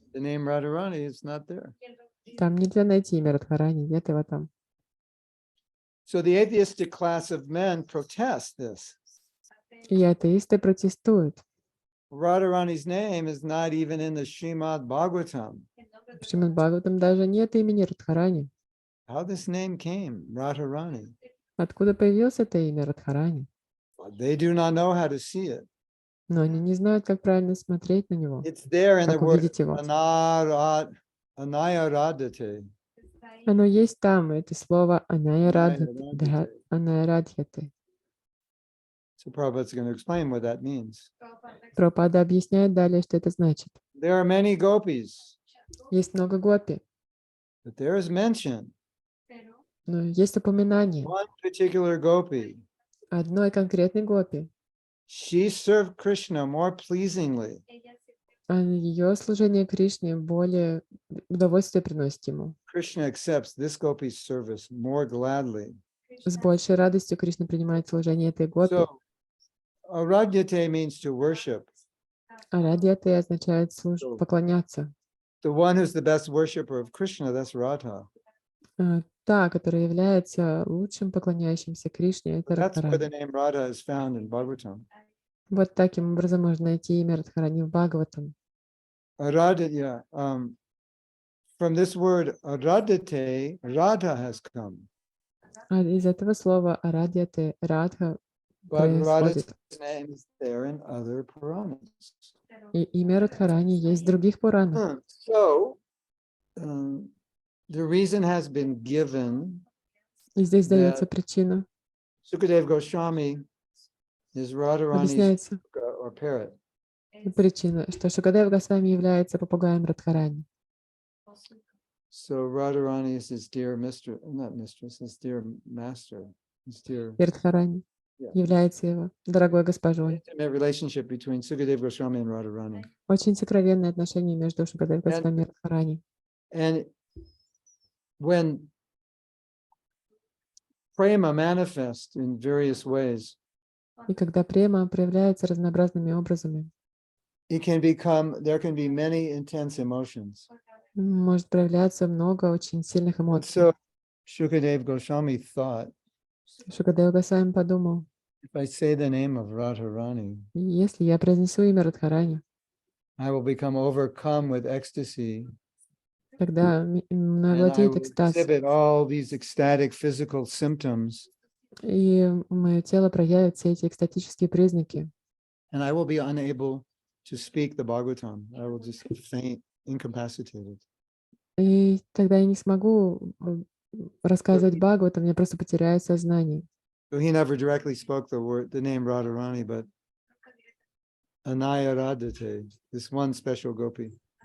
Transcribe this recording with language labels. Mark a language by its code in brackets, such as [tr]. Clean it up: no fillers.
[en] The name Radharani is not there. [ru] Там нельзя найти имя Радхарани, нет его там. [en] So the atheistic class of men protest this. [ru] И атеисты протестуют. [en] Radharani's name is not even in the Srimad Bhagavatam. [ru] В Шримад Бхагаватам даже нет имени Радхарани. [en] How this name came, Radharani. [ru] Откуда появилось это имя Радхарани? [en] They do not know how to see it. [ru] Но они не знают, как правильно смотреть на него, [en] It's there in the [ru] как [en] word [ru] увидеть его. [en] anayaradate. [ru] Оно есть там, это слово анаярадхяте. [en] So Prabhupada's going to explain what that means. [ru] Прабхупада объясняет далее, что это значит. [en] There are many gopis, [ru] Есть много гопи, [en] but there is mention. [ru] но есть упоминание [en] One particular gopi, [ru] одной конкретной гопи. [en] she served Krishna more pleasingly. [ru] Ее служение Кришне более удовольствие приносит ему. [en] Krishna accepts this gopi's service more gladly. [ru] С большей радостью Кришна принимает служение этой гопи. [en] So, aradhyate means to worship. [ru] Арадьяте означает поклоняться. [en] The one who's the best worshipper of Krishna, that's Radha. [ru] Та, которая является лучшим поклоняющимся Кришне, это [en] That's where the name Radha is found in Bhagavatam. [ru] Вот таким образом можно найти имя Радхарани в Бхагаватам. [en] Aradhya, from this word aradhate, Radha has come. [ru] А из этого слова арадьяте, Радха [en] But Radha's [ru] происходит. [en] name is there in other Puranas. [ru] И имя Радхарани есть в других Пуранах. [en] So, the reason has been given. [ru] И здесь дается причина. [en] Sukadeva Goswami is Radharani's [ru] Объясняется [en] or parrot. [ru] причина, что Шукадев Госвами является попугаем Радхарани. [en] So Radharani is his dear mistress, not mistress, his dear master, his dear [ru] И Радхарани [en] Yeah. [ru] является его дорогой госпожой. [en] intimate relationship between Sukadeva Goswami and Radharani. [ru] Очень сокровенные отношения между Шукадев Госвами и Радхарани. [en] And when prema manifests in various ways, [ru] И когда према проявляется разнообразными образами, [en] it can become, there can be many intense emotions. [ru] может проявляться много очень сильных [en] And [ru] эмоций. [en] so Sukadeva Goswami thought, [ru] Шукадев Госвами подумал, [en] if I say the name of Radharani, [ru] если я произнесу имя Радхарани, [en] I will become overcome with ecstasy, [ru] тогда мной [en] and I [ru] владеет [en] will [ru] экстаз, [en] exhibit all these ecstatic physical symptoms, [ru] и мое тело проявит все эти экстатические признаки, [en] and I will be unable to speak the Bhagavatam. I will just faint, incapacitated. [ru] и тогда я не смогу рассказывать Бхагаватам, я просто потеряю сознание. [en] So he never directly spoke the name Radharani, but Anaya Radhate, this one special gopi.